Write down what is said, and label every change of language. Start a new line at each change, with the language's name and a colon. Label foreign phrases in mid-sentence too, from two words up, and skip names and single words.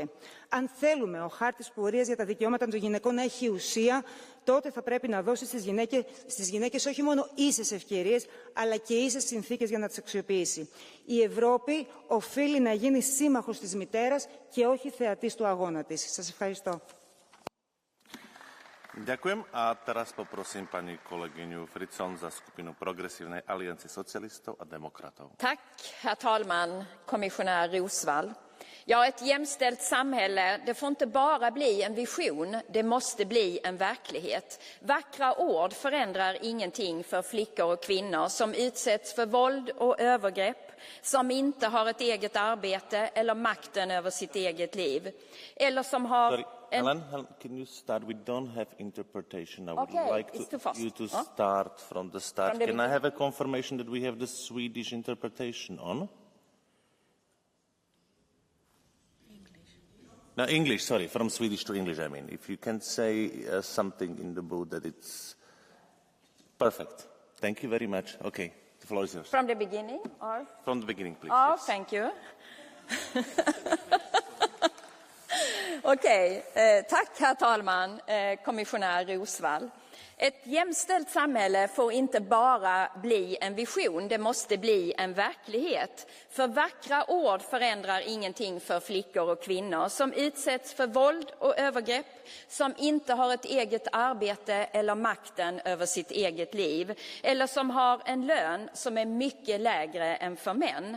Greek: Αν θέλουμε ο χάρτης πορείας για τα δικαιώματα των γυναικών να έχει ουσία, τότε θα πρέπει να δώσει στις γυναίκες όχι μόνο ίσες ευκαιρίες, αλλά και ίσες συνθήκες για να τις αξιοποιήσει. Η Ευρώπη οφείλει να γίνει σύμμαχος της μητέρας και όχι θεατής του αγώνα της. Σας ευχαριστώ.
Slovak: Ďakujem. A teraz poprosím pani kolegyňu Fritzon za skupinu Progressívnej aliancie socialistov a demokratov.
Swedish: Tack, herr talman, kommissionär Rosvall. Ja, ett jämställt samhälle, det får inte bara bli en vision, det måste bli en verklighet. Vackra ord förändrar ingenting för flickor och kvinnor som utsätts för våld och övergrepp, som inte har ett eget arbete eller makten över sitt eget liv, eller som har...
English: Helen, can you start? We don't have interpretation. I would like you to start from the start. Can I have a confirmation that we have the Swedish interpretation on? No, English, sorry, from Swedish to English, I mean. If you can say something in the booth that it's perfect. Thank you very much. Okay, the floor is yours. From the beginning, or? From the beginning, please. Oh, yes. thank you.
Swedish: Okej, tack herr talman, kommissionär Rosvall. Ett jämställt samhälle får inte bara bli en vision, det måste bli en verklighet. För vackra ord förändrar ingenting för flickor och kvinnor som utsätts för våld och övergrepp, som inte har ett eget arbete eller makten över sitt eget liv, eller som har en lön som är mycket lägre än för män.